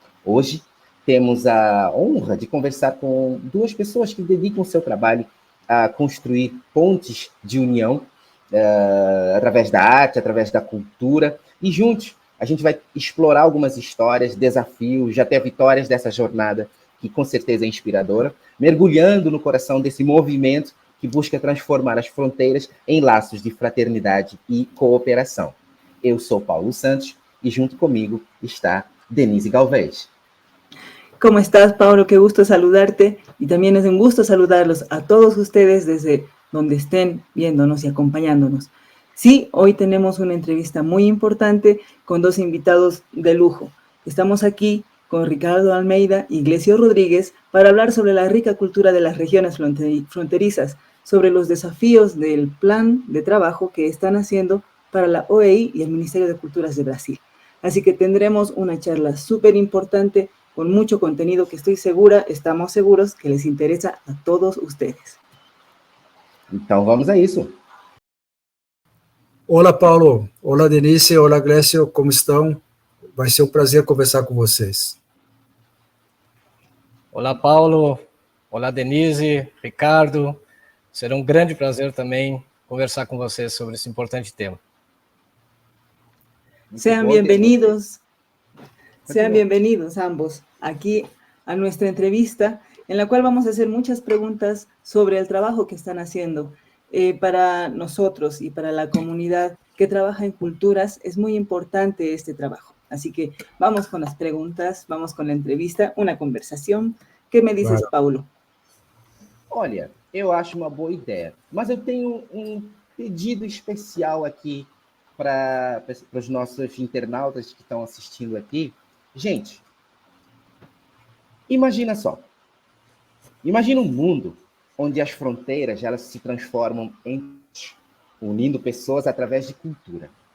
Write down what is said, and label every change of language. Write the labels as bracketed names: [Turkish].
[Portuguese] Hoje, temos a honra de conversar com duas pessoas que dedicam o seu trabalho a construir pontes de união através da arte, através da cultura, e juntos a gente vai explorar algumas histórias, desafios, até vitórias dessa jornada, que com certeza é inspiradora, mergulhando no coração desse movimento que busca transformar as fronteiras em laços de fraternidade e cooperação. Eu sou Paulo Santos e junto comigo está Denise Galvez. [Spanish] ¿Cómo estás, Paulo? Qué gusto saludarte y también es un gusto saludarlos a todos ustedes desde donde estén viéndonos y acompañándonos. Sí, hoy tenemos una entrevista muy importante con dos invitados de lujo. Estamos aquí con Ricardo Almeida y Glesio Rodríguez para hablar sobre la rica cultura de las regiones fronterizas, sobre los desafíos del plan de trabajo que están haciendo para la OEI y el Ministerio de Culturas de Brasil. Así que tendremos una charla súper importante con mucho contenido que estamos seguros que les interesa a todos ustedes. [Portuguese] Então vamos a isso. Olá, Paulo. Olá, Denise. Olá, Glesio. Como estão? Vai ser um prazer conversar com vocês. Olá, Paulo. Olá, Denise, Ricardo. Será um grande prazer também conversar com vocês sobre esse importante tema. [Spanish] Sean bienvenidos ambos aquí a nuestra entrevista, en la cual vamos a hacer muchas preguntas sobre el trabajo que están haciendo. Para nosotros y para la comunidad que trabaja en culturas, es muy importante este trabajo. Así que vamos con las preguntas, vamos con la entrevista, una conversación. ¿Qué me dices, Paulo? [Portuguese] Olha, eu acho uma boa ideia, mas eu tenho um pedido especial aqui para os nossos internautas que estão assistindo aqui. Gente, imagina só. Imagina um mundo onde as fronteiras elas se transformam em unindo pessoas através de cultura.